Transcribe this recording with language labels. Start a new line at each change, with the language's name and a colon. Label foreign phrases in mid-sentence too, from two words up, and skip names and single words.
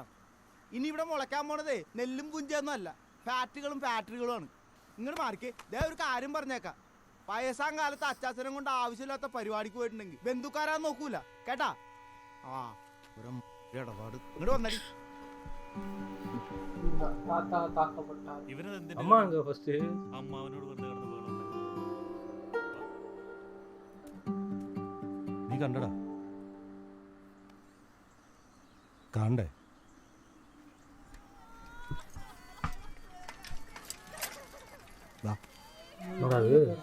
Malayalam: ഇനി ഇവിടെ മുളയ്ക്കാൻ പോണതേ നെല്ലും പുഞ്ചയൊന്നും അല്ല, ഫാക്ടറികളും ഫാക്ടറികളുമാണ്. ഇങ്ങോട്ട് മാറിക്കേ. ദേ ഒരു കാര്യം പറഞ്ഞേക്കാം. വയസ്സാം കാലത്ത് അച്ചാച്ചനം കൊണ്ട് ആവശ്യമില്ലാത്ത പരിപാടിക്ക് പോയിട്ടുണ്ടെങ്കിൽ ബന്ധുക്കാരാന്ന് നോക്കൂല കേട്ടാ. ആ ഇടപാട് ഇങ്ങോട്ട് വന്നടി.
Tamil: தாத்தா தாக்கப்பட்டார். அம்மா அங்க ஃபர்ஸ்ட்
Malayalam: അമ്മാവനോട് വെറുതെ കിടന്ന് ബഹളം നീ കണ്ടടാ? കാണണ്ടേ?
Tamil: என்னடா இது?